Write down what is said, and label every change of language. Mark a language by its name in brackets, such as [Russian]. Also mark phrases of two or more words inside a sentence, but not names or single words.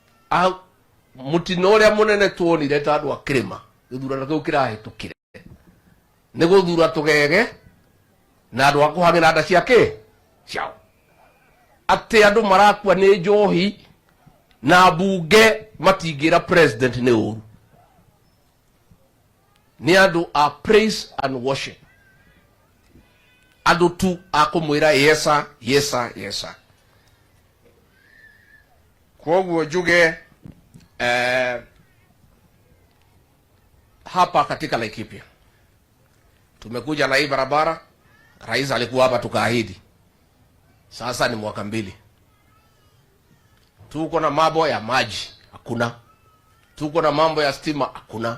[Kikuyu] mutino ria munene tuonire ta andu akirima githurano kiu kirahitukire ni guthura tugege na andu akuhangira nda ciake ciao ati andu marakua ni njohi na bunge matingira president ni uru ni andu a [English] praise and worship [Kikuyu] andu tu akumwira yesa yesa yesa. [Swahili] Kwa njuge hapa katika Laikipia tumekuja na hii barabara. Rais alikuwa hapa tukaahidi, sasa ni mwaka 2. Tuko na mambo ya maji hakuna, tuko na mambo ya stima hakuna.